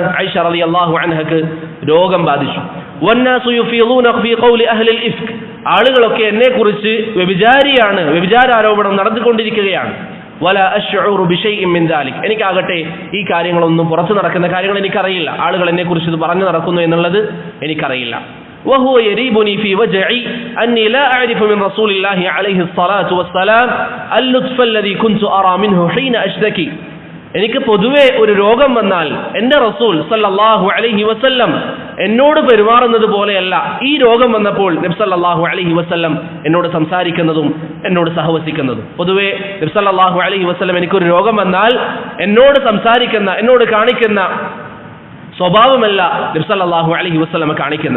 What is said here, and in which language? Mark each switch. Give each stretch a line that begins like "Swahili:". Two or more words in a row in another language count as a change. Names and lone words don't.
Malayalam: ആയിഷ
Arabic: رضي الله عنها
Malayalam: രോഗം ബാധിച്ചു.
Arabic: والناس يفيضون في قول أهل الإفك,
Malayalam: ആളുകളൊക്കെ എന്നെക്കുറിച്ച് വ്യഭിചാരിയാണ്, വ്യഭിചാരോപണം നടന്നുകൊണ്ടിരിക്കുകയാണ്.
Arabic: ولا أشعر بشيء من ذلك,
Malayalam: എനിക്കാകട്ടെ ഈ കാര്യങ്ങളൊന്നും പുറത്തു നടക്കുന്ന കാര്യങ്ങൾ എനിക്കറിയില്ല. ആളുകൾ എന്നെക്കുറിച്ച് ഇത് പറഞ്ഞു നടക്കുന്നു എന്നുള്ളത് എനിക്കറിയില്ല.
Arabic: وهو يريبني في وجعي أني لا أعرف من رسول الله عليه الصلاة والسلام اللطف الذي كنت أرى منه حين أشتكي,
Malayalam: എനിക്ക് പൊതുവെ ഒരു രോഗം വന്നാൽ എൻ്റെ റസൂൽ
Arabic: صلى الله عليه وسلم
Malayalam: എന്നോട് പെരുമാറുന്നത് പോലെയല്ല ഈ രോഗം വന്നപ്പോൾ നബി
Arabic: صلى الله عليه وسلم
Malayalam: എന്നോട് സംസാരിക്കുന്നതും എന്നോട് സഹവസിക്കുന്നതും. പൊതുവെ നബി
Arabic: صلى الله عليه وسلم
Malayalam: എനിക്കൊരു രോഗം വന്നാൽ എന്നോട് സംസാരിക്കുന്ന, എന്നോട് കാണിക്കുന്ന സ്വഭാവമല്ല നബി
Arabic: صلى الله عليه وسلم
Malayalam: കാണിക്കുന്നത്.